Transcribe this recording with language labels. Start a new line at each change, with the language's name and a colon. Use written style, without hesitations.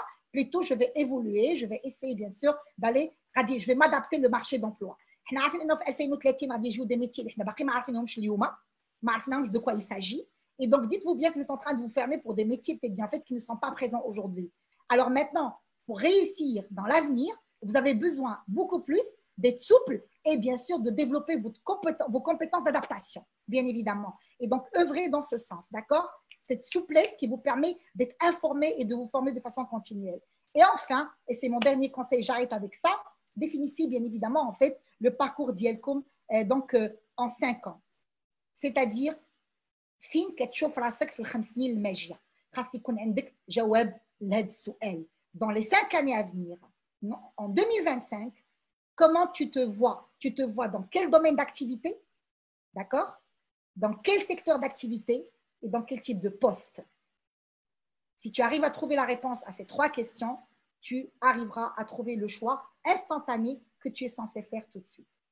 French: Plutôt, je vais évoluer, je vais essayer bien sûr d'aller, je vais m'adapter au marché d'emploi. Nous savons qu'en 2030
Arabic: غادي يجيو
French: des métiers
Arabic: اللي حنا باقي ما عارفينهمش اليوم, ما عرفناهمش
French: de quoi il s'agit. Et donc, dites-vous bien que vous êtes en train de vous fermer pour des métiers peut-être bien faits qui ne sont pas présents aujourd'hui. Alors maintenant, pour réussir dans l'avenir, vous avez besoin beaucoup plus d'être souple et bien sûr de développer vos compétences d'adaptation, bien évidemment. Et donc, œuvrez dans ce sens, d'accord? Cette souplesse qui vous permet d'être informé et de vous former de façon continuelle. Et enfin, et c'est mon dernier conseil, j'arrête avec ça, définissez bien évidemment en fait le parcours d'IELCOM en 5 ans. C'est-à-dire,
Arabic: فين كتشوف راسك في ال5 سنين الماجيه خاص يكون عندك جواب لهذا السؤال.
French: Dans les 5 années à venir, en 2025, comment tu te vois? Tu te vois dans quel domaine d'activité? D'accord? Dans quel secteur d'activité et dans quel type de poste? Si tu arrives à trouver la réponse à ces 3 questions, tu arriveras à trouver le choix instantané que tu es censé faire tout de suite.